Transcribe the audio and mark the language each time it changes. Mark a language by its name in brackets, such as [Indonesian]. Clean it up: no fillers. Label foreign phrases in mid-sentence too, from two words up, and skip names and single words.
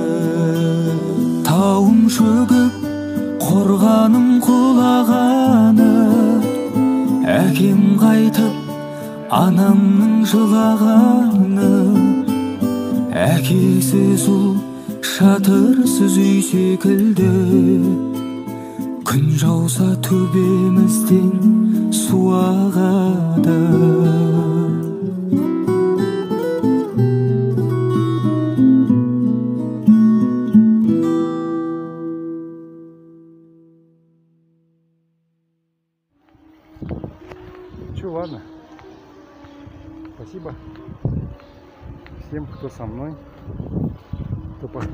[Kazakh] Тауым шөгіп қорғаным құлағаны, әкем қайтып анамның жылағаны. Әкесіз ұл шатырсыз үй секілді, күн жауса төбемізден су ағады. [Russian] Ладно. Спасибо всем, кто со мной, кто посмотрел.